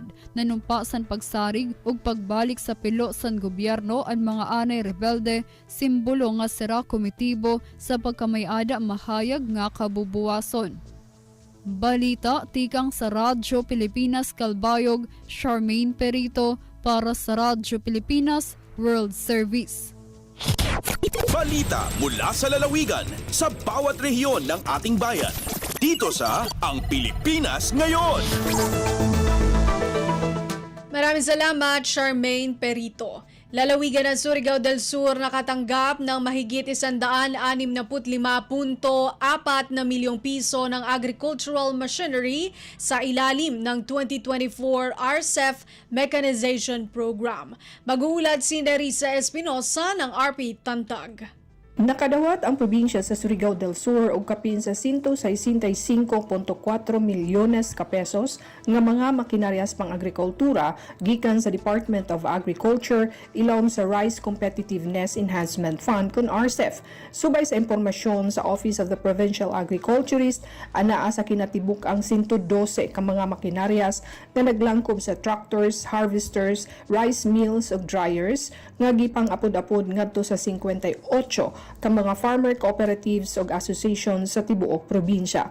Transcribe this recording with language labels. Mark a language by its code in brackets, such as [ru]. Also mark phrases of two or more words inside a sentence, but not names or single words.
[war] Nanumpa sa pagsarig ug pagbalik sa pilo sa gobyerno ang mga anay rebelde, simbolo nga sira komitibo sa pagkamayada mahayag nga kabubuwason. Balita tikang sa Radyo Pilipinas Calbayog, Charmaine Perito para sa Radyo Pilipinas World Service. [tl] Balita mula sa lalawigan sa bawat rehiyon ng ating bayan. Dito sa Ang Pilipinas Ngayon. Maraming salamat, Charmaine Perito. Lalawigan ng Surigao del Sur nakatanggap ng mahigit 165.4 na milyong piso ng [en] agricultural machinery [tl] sa ilalim ng 2024 RCEF Mechanization Program. Mag-uulat si Nerissa Espinosa ng RP Tantag. [ceb] Nakadawat ang probinsya sa Surigao del Sur og kapin sa 165.4 milyones ka pesos nga mga makinaryas pang agrikultura gikan sa Department of Agriculture ilawom sa Rice Competitiveness Enhancement Fund kun RCEF. Subay sa impormasyon sa Office of the Provincial Agriculturist, anaa sa kinatibuk ang 112 ka mga makinaryas na naglangkob sa [en] tractors, harvesters, rice mills [ceb] ug dryers nga gipang apod-apod ngadto sa 58 ka mga [en] farmer cooperatives [ceb] ug associations sa tibuok probinsya.